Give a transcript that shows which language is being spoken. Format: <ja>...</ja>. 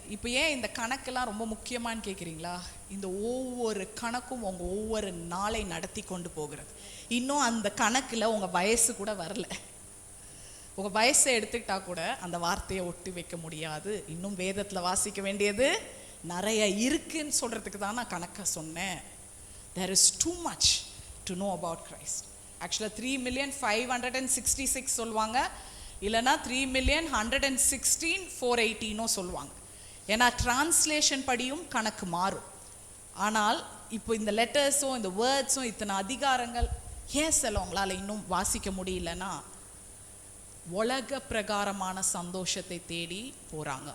<ta>இப்போ ஏன் இந்த கணக்கெல்லாம் ரொம்ப முக்கியமானு கேட்குறீங்களா? இந்த ஒவ்வொரு கணக்கும் உங்கள் ஒவ்வொரு நாளை நடத்தி கொண்டு போகிறது. இன்னும் அந்த கணக்கில் உங்கள் வயசு கூட வரல. உங்கள் வயசை எடுத்துக்கிட்டா கூட அந்த வார்த்தையை ஒட்டி வைக்க முடியாது. இன்னும் வேதத்தில் வாசிக்க வேண்டியது நிறைய இருக்குன்னு சொல்கிறதுக்கு தான் நான் கணக்கை சொன்னேன்.</ta> <en>There is too much to know about Christ.</en> <ta>ஆக்சுவலாக 3,566 சொல்லுவாங்க, இல்லைனா 3,116,480 சொல்லுவாங்க. ஏன்னா டிரான்ஸ்லேஷன் படியும் கணக்கு மாறும். ஆனால் இப்போ இந்த லெட்டர்ஸும் இந்த வேர்ட்ஸும் இத்தனை அதிகாரங்கள் ஏன் சிலவங்களால் இன்னும் வாசிக்க முடியலன்னா உலக பிரகாரமான சந்தோஷத்தை தேடி போகிறாங்க.</ta>